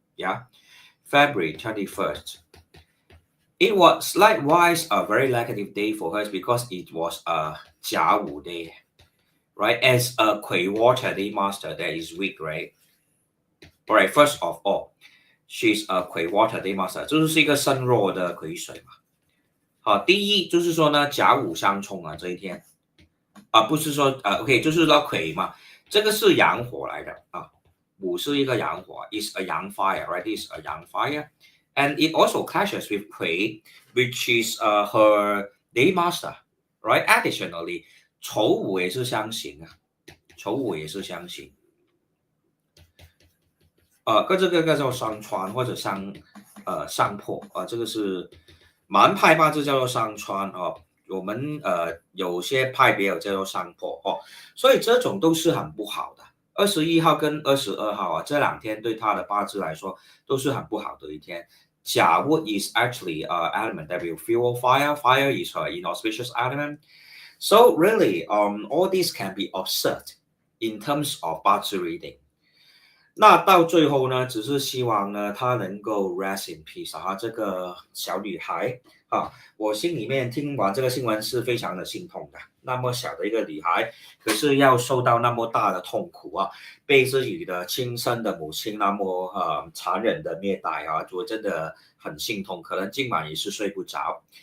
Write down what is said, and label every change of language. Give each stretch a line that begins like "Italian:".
English: Yeah, February 21st. It was likewise a very negative day for her because it was a Jia Wu day, right? As a Kui Water Day Master, that is weak, right? All right, first of all, she's a Kui Water Day Master，
Chinese: 就是一个身弱的癸水嘛。好，第一就是说呢，甲午相冲啊，这一天不是说OK， 就是说癸嘛，这个是阳火来的啊，午是一个阳火 ，
English: is a 阳 fire，right？ is a 阳 fire，and it also clashes with 癸，which is her day master，right？
Chinese: Additionally， 丑午也是相刑啊，丑午也是相刑。这个叫伤穿或者伤破这个是蛮派八字叫做伤穿哦，我们有些派别有叫做伤破哦，所以这种都是很不好的。 21号跟22号这两天对他的八字来说都是很不好的一天。
English: 甲 wood is actually an element that will fuel fire. Fire is her inauspicious element. So really, all this can be observed in terms of 八字 reading.
Chinese: 那到最后呢，只是希望呢，她能够
English: rest in peace
Chinese: 这个小女孩我心里面听完这个新闻是非常的心痛的。那么小的一个女孩，可是要受到那么大的痛苦被自己的亲生的母亲那么残忍的虐待我真的很心痛，可能今晚也是睡不着。